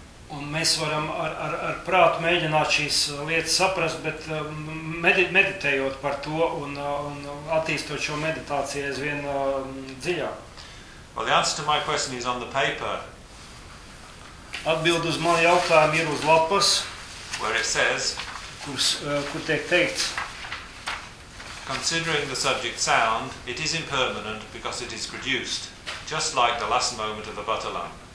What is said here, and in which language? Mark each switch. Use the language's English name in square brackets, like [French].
[Latvian] Un mēs varam ar prātu mēģināt šīs lietas saprast, bet meditējot par to un attīstot šo meditāciju aizvien dziļāk. [English] Well, the answer to my question is on the paper. [Latvian] Atbildes man jautājumu ir uz lapas. [English] Where it says, [Latvian] kur tiek teikts, [English] considering the subject sound, it is impermanent because it is produced, just like the last moment of the butter lamp.